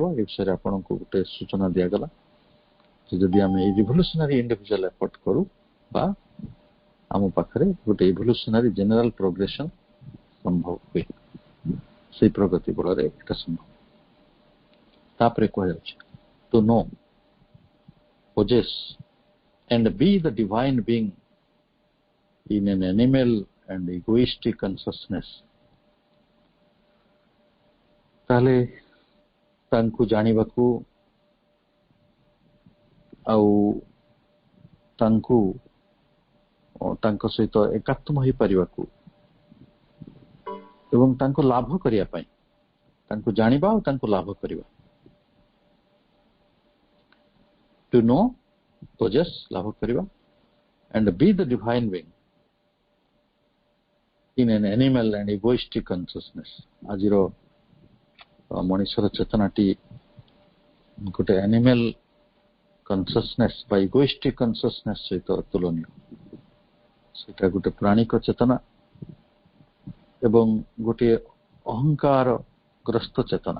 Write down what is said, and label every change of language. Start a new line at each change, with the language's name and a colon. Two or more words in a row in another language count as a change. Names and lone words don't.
Odia: ଏ ବିଷୟରେ ଆପଣଙ୍କୁ ଗୋଟେ ସୂଚନା ଦିଆଗଲା ଯେ ଯଦି ଆମେ ଏଇ
English: revolutionary individual effort
Odia: କରୁ ବା ଆମ ପାଖରେ ଗୋଟେ
English: evolutionary general progression
Odia: ସମ୍ଭବ ହୁଏ, ସେଇ ପ୍ରଗତି ବଳରେ ଏଟା ସମ୍ଭବ। ତାପରେ କୁହାଯାଉଛି
English: to know, possess and be the divine being in an animal and egoistic consciousness।
Odia: ତାହେଲେ ତାଙ୍କୁ ଜାଣିବାକୁ ଆଉ ତାଙ୍କୁ ତାଙ୍କ ସହିତ ଏକାତ୍ମ ହେଇପାରିବାକୁ ଏବଂ ତାଙ୍କୁ ଲାଭ କରିବା ପାଇଁ, ତାଙ୍କୁ ଜାଣିବା ଆଉ ତାଙ୍କୁ ଲାଭ କରିବା।
English: to know, possess
Odia: ଲାଭ କରିବା,
English: and be the divine being in an animal and egoistic consciousness।
Odia: ଆଜିର ମଣିଷର ଚେତନାଟି ଗୋଟେ
English: animal consciousness
Odia: ବା
English: egoistic consciousness
Odia: ସହିତ ତୁଳନୀୟ। ସେଇଟା ଗୋଟେ ପ୍ରାଣିକ ଚେତନା ଏବଂ ଗୋଟିଏ ଅହଙ୍କାର ଗ୍ରସ୍ତ ଚେତନା।